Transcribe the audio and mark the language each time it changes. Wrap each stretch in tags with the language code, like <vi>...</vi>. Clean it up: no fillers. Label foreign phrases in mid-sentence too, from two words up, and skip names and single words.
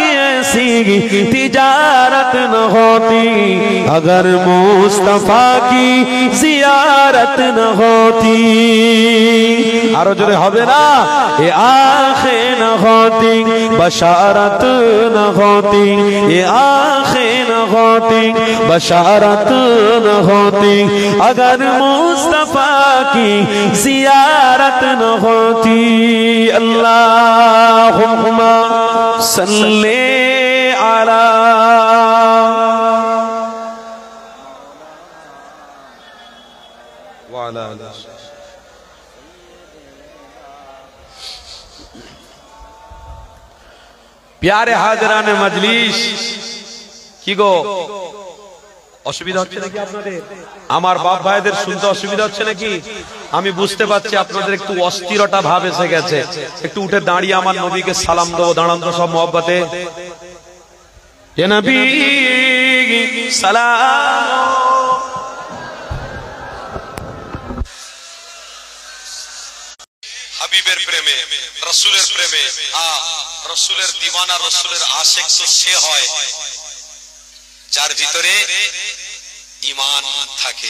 <ur>ایسی تجارت نہ ہوتی، اگر مصطفیٰ کی زیارت نہ ہوتی، اور جو ہوبے نا، یہ آنکھیں نہ ہوتی بشارت نہ ہوتی، یہ آنکھیں نہ ہوتی بشارت نہ ہوتی، اگر مصطفیٰ کی زیارت نہ ہوتی۔</ur> <ar>اللہم صلی علی وعلی آلہ۔</ar> <ur>پیارے حاضرین مجلس,</ur> <bn>কি গো অসুবিধা হচ্ছে নাকি আপনাদের? আমার বাপ ভাইদের শুনতে অসুবিধা হচ্ছে নাকি? আমি বুঝতে পারছি আপনাদের একটু অস্থিরতা ভাব এসে গেছে। একটু উঠে দাঁড়িয়ে আমার নবীকে সালাম দেবো, দাঁড়ান তো সব মহব্বতে।</bn> <ur>یا نبی سلام،</ur> <bn>হাবিবের প্রেমে, রাসূলের প্রেমে, রাসূলের দিওয়ানা, রাসূলের আশিক তো সে হয় যার ভিতরে ঈমান থাকে।</bn>